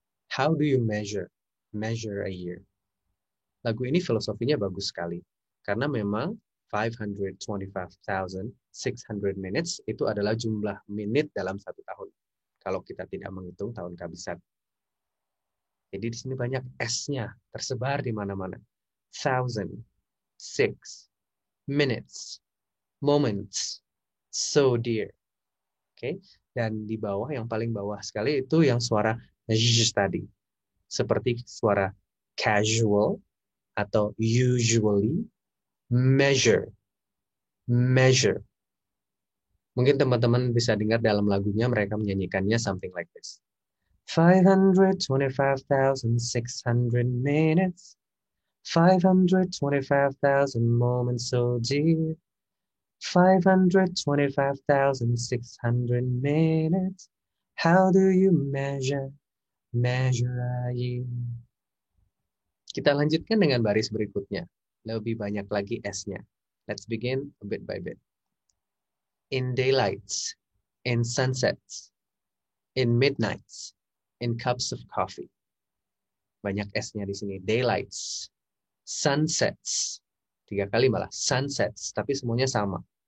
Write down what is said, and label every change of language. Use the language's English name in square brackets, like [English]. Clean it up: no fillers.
[English] How do you measure a year? [Indonesian] Lagu ini filosofinya bagus sekali. Karena memang 525,600 minutes itu adalah jumlah menit dalam satu tahun. Kalau kita tidak menghitung tahun kehabisan. Jadi di sini banyak S-nya tersebar di mana-mana. 1,000, 6, minutes, moments, so dear. Oke, dan di bawah yang paling bawah sekali itu yang suara j tadi. Seperti suara casual atau usually, measure. Measure. Mungkin teman-teman bisa dengar dalam lagunya mereka menyanyikannya [English] something like this. 525,600 minutes. 525,000 moments so dear. 525,600 minutes. How do you measure a year? [Indonesian] Kita lanjutkan dengan baris berikutnya. Lebih banyak lagi S-nya. [English] Let's begin a bit by bit. In daylights, in sunsets, in midnights, in cups of coffee. [Indonesian] Banyak S-nya di sini. Daylights, sunsets. 3 kali malah. Sunsets. Tapi semuanya sama.